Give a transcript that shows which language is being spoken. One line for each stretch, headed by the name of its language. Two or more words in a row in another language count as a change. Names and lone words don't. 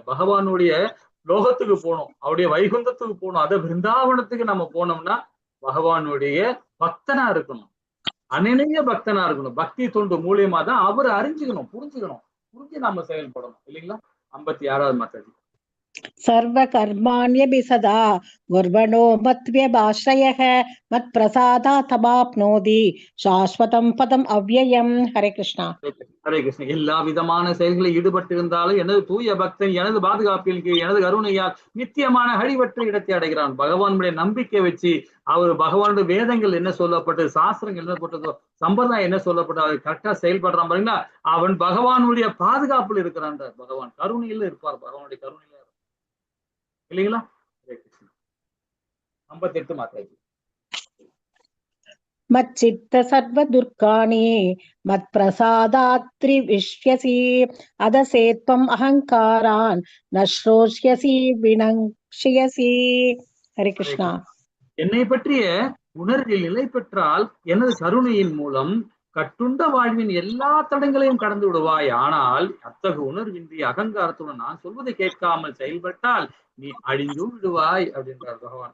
Tamil: பகவானுடைய லோகத்துக்கு போகணும், அவருடைய வைகுந்தத்துக்கு போகணும், அதை பிருந்தாவனத்துக்கு நம்ம போனோம்னா பகவானுடைய பக்தனா இருக்கணும், அநினைய பக்தனா இருக்கணும். பக்தி தொண்டு மூலியமா தான் அவர் புரிஞ்சு நம்ம செயல்படணும், இல்லைங்களா? 56வது மாதாஜி.
Sanskrit: सर्व कर्माण्यपि सदा गुर्वणो मत्व्यभाश्रयः मत्प्रसादात् तमाप्नोति शाश्वतं पदम् अव्ययम्. हरे कृष्णा.
Tamil: ஹரே கிருஷ்ணா. எல்லா விதமான செயல்களில் ஈடுபட்டு இருந்தாலும் எனது தூய பக்தன் எனது பாதுகாப்பில் கீழ் எனது கருணையால் நித்தியமான அழிவற்ற இடத்தை அடைகிறான். பகவானுடைய நம்பிக்கை வச்சு அவர் பகவானுடைய வேதங்கள் என்ன சொல்லப்பட்டது, சாஸ்திரங்கள் என்ன போட்டதோ, சம்பிரதாயம் என்ன சொல்லப்பட்டதோ அதை கரெக்டா செயல்படுறான் பாருங்களா, அவன் பகவானுடைய பாதுகாப்பில் இருக்கிறான். பகவான் கருணையில இருப்பார், பகவானுடைய கருணையில இருப்பார், இல்லைங்களா? ஹரே கிருஷ்ணா. 58 மாதாஜி.
Sanskrit: मच्चित्त सर्व दुर्गाणि मत्प्रसादात्रिविश्यसि अदसेत्वम् अहङ्कारान् न श्रोष्यसि विनक्ष्यसि. हरे कृष्णा.
Tamil: என்னை பற்றிய உணர்வில் நிலை பெற்றால் எனது கருணையின் மூலம் கட்டுண்ட வாழ்வின் எல்லா தடங்களையும் கடந்து விடுவாய். ஆனால் அத்தகைய உணர்வின்றி அகங்காரத்துடன் நான் சொல்வதை கேட்காமல் செயல்பட்டால் நீ அழிந்து விடுவாய் அப்படின்றார் பகவான்.